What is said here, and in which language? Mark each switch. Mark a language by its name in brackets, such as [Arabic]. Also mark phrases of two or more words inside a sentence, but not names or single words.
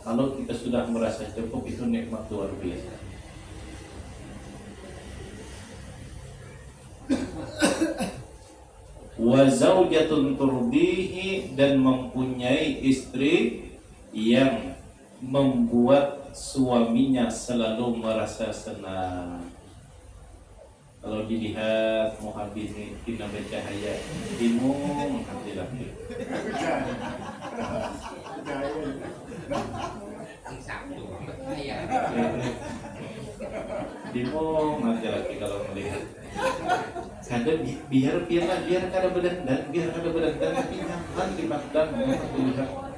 [Indonesian] Kalau kita sudah merasa cukup, itu nikmat luar biasa. [Arabic] وزوجة ترضيه, [Indonesian] dan mempunyai istri yang membuat suaminya selalu merasa senang. [Banjar] Kalau dilihat Muhammad Tina bercahaya, bingung hati laki. Bingung hati laki kalau melihat. Kadang biar kada berdandan tapi nyaman dipandang dilihat.